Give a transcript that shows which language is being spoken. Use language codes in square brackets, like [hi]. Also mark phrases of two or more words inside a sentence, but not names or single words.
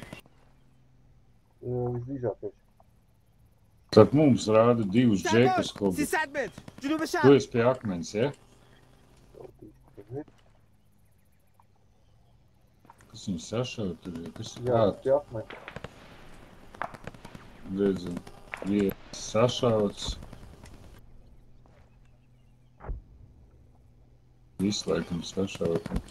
[lv] Visdrīzākais. Tad mums rāda divus džekus [fa] سرباز [lv] hobits. [fa] 300 متر جنوب [lv] Tu [fa] شرق [lv] esi pie akmens, ja? Kas viņu sašauj tur, ja? Kas ir Jā, kā? pie akmeņa. Redzu, viens sašauts. Visu laikam sašauta.